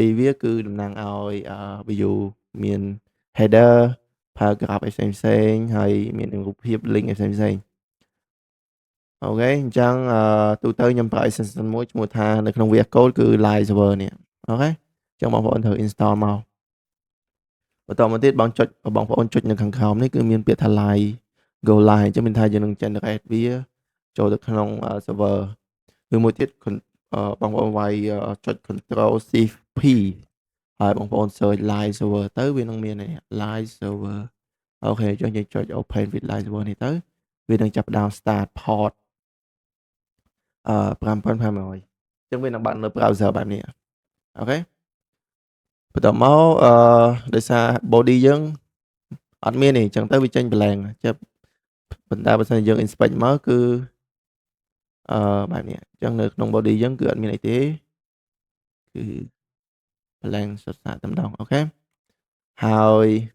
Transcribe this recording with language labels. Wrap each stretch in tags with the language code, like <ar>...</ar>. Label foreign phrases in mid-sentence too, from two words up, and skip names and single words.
<km>វាគឺតំណាងឲ្យview មាន</km> <en>header paragraph</en> <km>អីផ្សេងៗហើយមានរូបភាព link អីផ្សេងៗអូខេអញ្ចឹងទូទៅខ្ញុំ ប្រើ extension មួយឈ្មោះថានៅក្នុង VS Code គឺ Live Server នេះអូខេអញ្ចឹងបងប្អូនត្រូវ install មកបន្តមកទៀតបងប្អូនចុចនៅខាងក្រោមនេះគឺមានពាក្យថា</km> <en>live go live</en> <km>អញ្ចឹងមានថាយើងនឹង generate វាចូលទៅក្នុង server ឬមួយទៀតបងប្អូនវាយចុច</km> <en>control shift p</en> <km>ហើយបងប្អូន</km> <en>search live server</en> <km>ទៅវានឹងមាន live server អូខេអញ្ចឹងយើងចុច</km> <en>open with live server</en> <km>នេះទៅវានឹងចាប់ផ្ដើម</km> <en>start port</en> <km>5500អញ្ចឹងវានឹងបើកនៅ browser បែបនេះអូខេបន្តមកដោយសារ body យើងអត់មានទេអញ្ចឹងទៅវាចេញ blank ចាប់ប៉ុន្តែបើសិនយើង inspect មកគឺបែបនេះអញ្ចឹងនៅក្នុង body យើងគឺអត់មានអីទេគឺ blank សុទ្ធសាធតែម្ដងអូខេហើយ</km>